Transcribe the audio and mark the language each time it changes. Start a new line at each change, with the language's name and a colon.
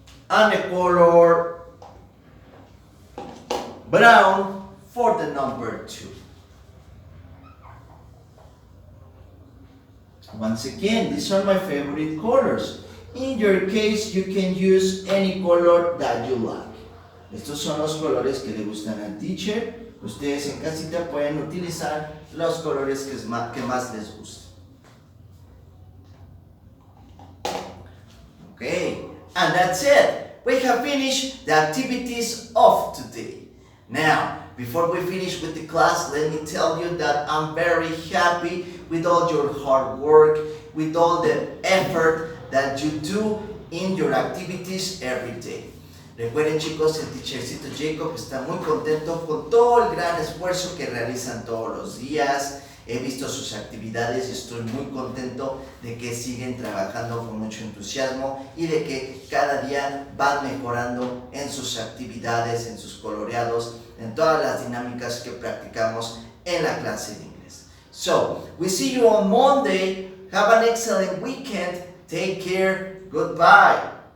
English: And the color brown for the number 2. Once again, these are my favorite colors. In your case, you can use any color that you like.
Spanish: Estos son los colores que le gustan al teacher. Ustedes en casita pueden utilizar los colores que más les gustan.
English: Okay, and that's it. We have finished the activities of today. Now, before we finish with the class, let me tell you that I'm very happy with all your hard work, with all the effort that you do in your activities every day.
Spanish: Recuerden chicos, el teachercito Jacob está muy contento con todo el gran esfuerzo que realizan todos los días. He visto sus actividades y estoy muy contento de que siguen trabajando con mucho entusiasmo y de que cada día van mejorando en sus actividades, en sus coloreados, en todas las dinámicas que practicamos en la clase de inglés.
English: So, we see you on Monday. Have an excellent weekend. Take care. Goodbye.